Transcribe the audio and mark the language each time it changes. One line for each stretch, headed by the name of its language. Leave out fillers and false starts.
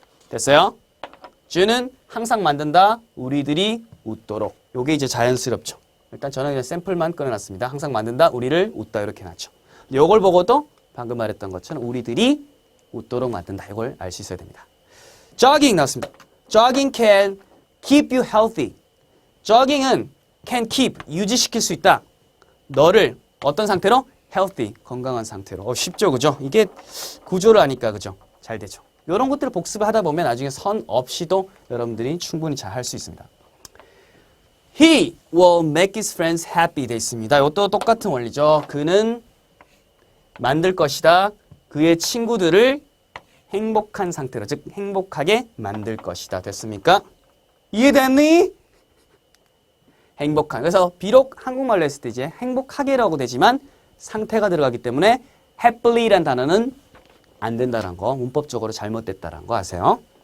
Korean: 됐어요? 주는 항상 만든다. 우리들이 웃도록. 요게 이제 자연스럽죠. 일단 저는 그냥 샘플만 끊어놨습니다. 항상 만든다. 우리를 웃다. 이렇게 놨죠. 요걸 보고도 방금 말했던 것처럼 우리들이 웃도록 만든다. 이걸 알 수 있어야 됩니다. jogging 나왔습니다.
English: jogging can keep you healthy.
Korean: jogging은 can keep, 유지시킬 수 있다. 너를 어떤 상태로? healthy, 건강한 상태로. 쉽죠, 그죠? 이게 구조를 아니까, 그죠? 잘 되죠. 이런 것들을 복습을 하다 보면 나중에 선 없이도 여러분들이 충분히 잘 할 수 있습니다.
English: He will make his friends happy
Korean: 돼 있습니다. 이것도 똑같은 원리죠. 그는 만들 것이다. 그의 친구들을 행복한 상태로, 즉 행복하게 만들 것이다. 됐습니까? 이해됐니? 행복한. 그래서 비록 한국말로 했을 때 이제 행복하게라고 되지만 상태가 들어가기 때문에 happy란 단어는 안 된다는 거, 문법적으로 잘못됐다는 거 아세요?